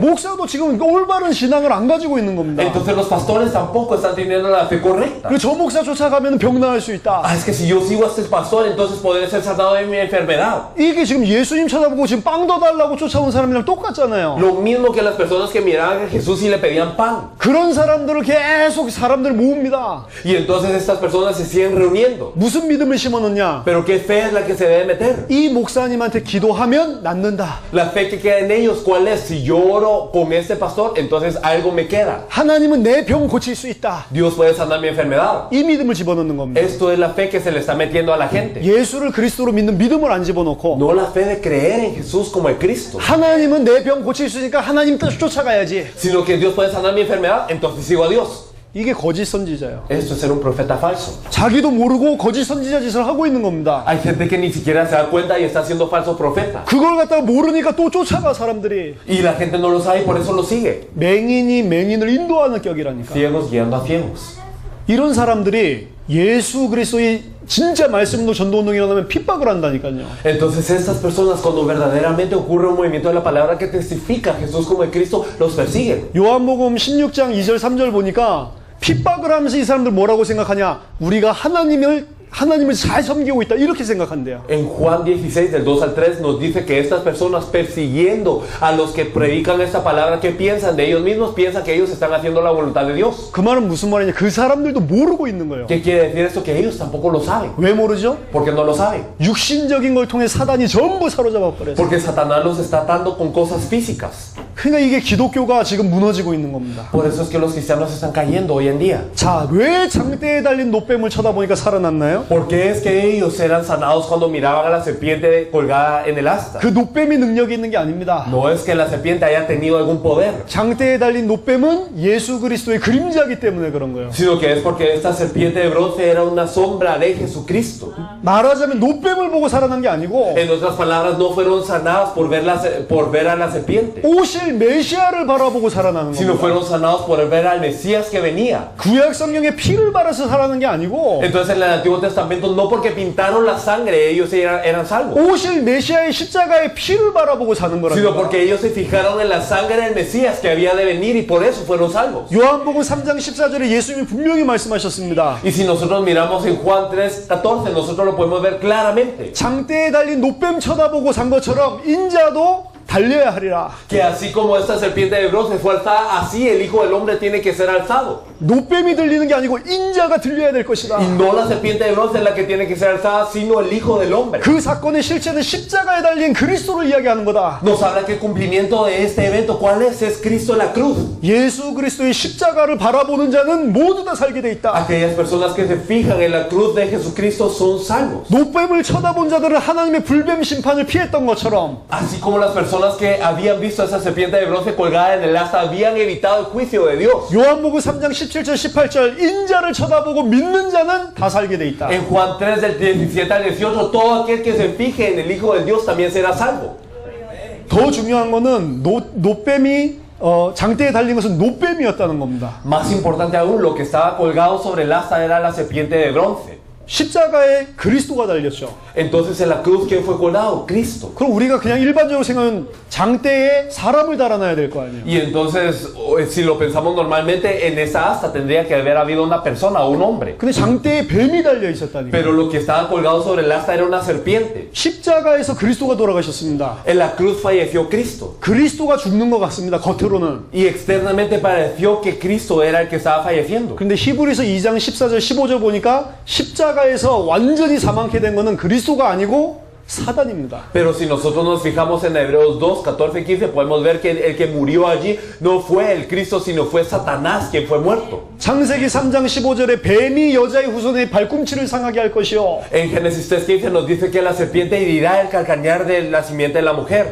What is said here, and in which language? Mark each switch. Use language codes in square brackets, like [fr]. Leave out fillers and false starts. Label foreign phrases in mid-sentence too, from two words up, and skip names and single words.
[ko] 목사도 지금 올바른 신앙을 안 가지고 있는 겁니다. [es] Entonces los pastores tampoco están teniendo la fe correcta. [ko] 그리고 저 목사 쫓아가면 병 나을 수 있다. [es] Es que si yo sigo a este pastor, entonces podré ser sanado de mi enfermedad. [ko] 이게 지금 예수님 쳐다보고 지금 빵 더 달라고 쫓아온 사람이랑 똑같잖아요. [es] Lo mismo que las personas que miraban a Jesús y le pedían pan. [ko] 그런 사람들을 계속 사람들 모읍니다. [es] Y entonces estas personas se siguen reuniendo. [ko] 무슨 믿음을 심어놓냐? [es] Pero ¿qué fe es la que se debe meter? [ko] 이 목사님한테 기도하면 낫는다. [es] La fe que queda en ellos, ¿cuál es? Si yo oro con este pastor, entonces algo me queda. [ko] 하나님은 내 병 고칠 수 있다. [es] Dios puede sanar mi enfermedad. [ko] 이 믿음을 집어넣는 겁니다. [es] Esto es la fe que se le está metiendo a la gente. [ko] 예수를 그리스도로 믿는 믿음을 안 집어넣고, [es] No la fe de creer en Jesús como el Cristo, [ko] 하나님은 내 병 고칠 수 있으니까 하나님 뜻 쫓아가야지. [es] sino que Dios puede sanar mi enfermedad, entonces sigo a Dios. [ko] 이게 거짓 선지자예요. [es] Esto es ser un profeta falso. [ko] 자기도 모르고 거짓 선지자 짓을 하고 있는 겁니다. [es] Hay gente que ni siquiera se da cuenta y está siendo falso profeta. [ko] 그걸 갖다가 모르니까 또 쫓아가 사람들이. [es] Y la gente no lo sabe y por eso lo sigue. [ko] 맹인이 맹인을 인도하는 격이라니까. [es] Ciegos guiando a ciegos. [ko] 이런 사람들이 예수 그리스도의 진짜 말씀으로 전도운동이 일어나면 핍박을 한다니까요. [es] Entonces estas personas, cuando verdaderamente ocurre un movimiento de la palabra que testifica a Jesús como el Cristo, los persiguen. [ko] 요한복음 16장 2절 3절 보니까 핍박을 하면서 이 사람들 뭐라고 생각하냐? 우리가 하나님을 하나님을 잘 섬기고 있다 이렇게 생각한대요. [es] En Juan 16, del 2 al 3, nos dice que estas personas persiguiendo a los que predican esta palabra, ¿qué piensan de ellos mismos? Piensan que ellos están haciendo la voluntad de Dios. [ko] 그 말은 무슨 말이냐? 그 사람들도 모르고 있는 거예요. [es] ¿Qué quiere decir esto? Que ellos tampoco lo saben. [ko] 왜 모르죠? [es] ¿Por qué no lo saben? [ko] 육신적인 걸 통해 사단이 전부 사로잡아 버렸어요. [es] Porque Satanás los está atando con cosas físicas. [ko] 그러니까 이게 기독교가 지금 무너지고 있는 겁니다. [es] Por eso es que los cristianos están cayendo hoy en día. [ko] 자, 왜 장대에 달린 노뱀을 쳐다보니까 살아났나요? [es] ¿Por qué es que ellos eran sanados cuando miraban a la serpiente colgada en el asta? [ko] 그 노뱀이 능력이 있는 게 아닙니다. [es] No es que la serpiente haya tenido algún poder, [ko] 장대에 달린 노뱀은 예수 그리스도의 그림자이기 때문에 그런 거예요. [es] sino que es porque esta serpiente de bronce era una sombra de Jesucristo. [ko] 말하자면 노뱀을 보고 살아난 게 아니고 [es] En otras palabras, no fueron sanadas por ver a la serpiente, [ko] 오실 메시아를 바라보고 살아나는 [es] sino [ko] 겁니다. [es] fueron sanados por ver al Mesías que venía. [ko] 구약 성경에 피를 바라서 살아난 게 아니고 [es] Entonces en el Antiguo Testamento no porque pintaron la sangre ellos eran salvos, [ko] 오실 메시아의 십자가의 피를 바라보고 사는 [es] sino [ko] 거랍니다. [es] porque ellos se fijaron en la sangre del Mesías que había de venir y por eso fueron salvos. [ko] 요한복음 3장 14절에 예수님이 분명히 말씀하셨습니다. [es] Y si nosotros miramos en Juan 3:14, nosotros lo podemos ver claramente. [ko] 장대에 달린 노뱀 쳐다보고 산 것처럼 인자도 달려야 하리라. [es] Que así como esta serpiente de bronce fue alzada, así el Hijo del Hombre tiene que ser alzado. [ko] 노뱀이 들리는 게 아니고 인자가 들려야 될 것이다. [es] Y no la serpiente de bronce es la que tiene que ser alzada, sino el Hijo del Hombre. [ko] 그 사건의 실체는 십자가에 달린 그리스도를 이야기하는 거다. [es] Nos habla que el cumplimiento de este evento, ¿cuál es? Es Cristo en la cruz. [ko] 예수 그리스도의 십자가를 바라보는 자는 모두 다 살게 돼 있다. [es] Aquellas personas que se fijan en la cruz de Jesucristo son salvos. [ko] 노뱀을 쳐다본 자들은 하나님의 불뱀 심판을 피했던 것처럼 [es] Así como las personas que habían visto a esa serpiente de bronce colgada en el asta habían evitado el juicio de Dios. [ko] 요한복음 3장 17절 18절 인자를 쳐다보고 믿는 자는 다 살게 돼 있다. [es] En Juan 3 del 17 al 18, todo aquel que se fije en el Hijo de Dios también será salvo. [ko] 더 중요한 거는 노뱀이 장대에 달린 것은 노뱀이었다는 겁니다. [es] Más importante aún, lo que estaba colgado sobre el asta era la serpiente de bronce. [ko] 십자가에 그리스도가 달렸죠. [es] Entonces en la cruz, ¿quién fue colgado? Cristo. [ko] 그럼 우리가 그냥 일반적으로 생각하면 장대에 사람을 달아놔야 될 거 아니에요. [es] Y entonces, si lo pensamos normalmente, en esa asta tendría que haber habido una persona o un hombre. [ko] 근데 장대에 뱀이 달려 있었다니까. [es] Pero lo que estaba colgado sobre el asta era una serpiente. [ko] 십자가에서 그리스도가 돌아가셨습니다. [es] En la cruz falleció Cristo. [ko] 그리스도가 죽는 것 같습니다. 겉으로는. [es] Y externamente pareció que Cristo era el que estaba falleciendo. [ko] 근데 히브리서 2장 14절 15절 보니까 십자가에서 완전히 사망케 된 거는 그리스도가 아니고 사단입니다. [es] Pero si nosotros nos fijamos en Hebreos 2, 14 y 15, podemos ver que el que murió allí no fue el Cristo, sino fue Satanás quien fue muerto. [ko] 창세기 3장 15절에 뱀이 여자의 후손의 발꿈치를 상하게 할 것이요. [es] En Génesis 3:15 nos dice que la serpiente herirá el calcañar de la simiente de la mujer.